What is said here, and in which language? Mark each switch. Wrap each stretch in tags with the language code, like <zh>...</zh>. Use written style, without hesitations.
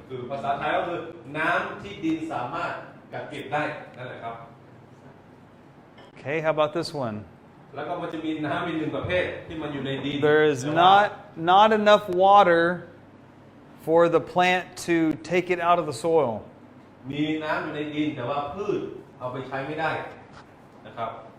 <th>คือภาษาไทยก็คือน้ำที่ดินสามารถกักเก็บได้นั่นแหละครับ</th> <en>Okay, how about this one?</en> <th>แล้วก็มันจะมีน้ำอีกหนึ่งประเภทที่มันอยู่ในดิน</th> <en>There is not enough water for the plant to take it out of the soil.</en> <th>มีน้ำอยู่ในดินแต่ว่าพืชเอาไปใช้ไม่ได้นะครับ</th>